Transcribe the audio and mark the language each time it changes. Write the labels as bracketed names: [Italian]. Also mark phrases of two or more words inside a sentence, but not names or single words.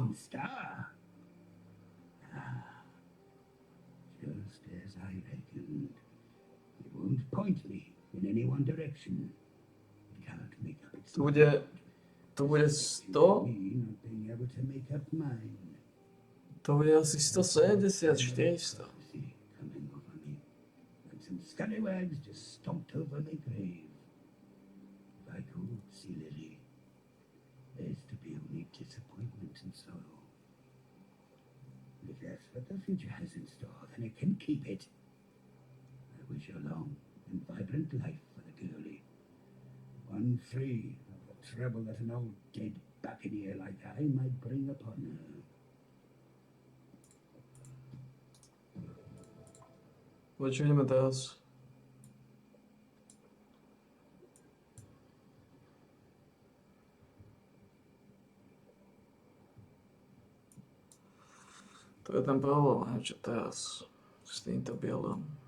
[English] main star. Ah, just as I reckoned. It won't point me in any one direction. It can't make up its mind. [Czech] To bude 100, [English] Me not being able to make up mine. [Czech] to bude asi 170, 400. [English] Coming over me. And some scallywags just stomped over my grave. If I could see Lily, there's to be only disappointment and sorrow. If that's what the future has in store, then it can keep it. I wish her long and vibrant life for the girlie. One free of the trouble that an old dead buccaneer like I might bring upon her. [Slovak] Čo ideme teraz? To je ten problém, čo teraz s týmto bielom.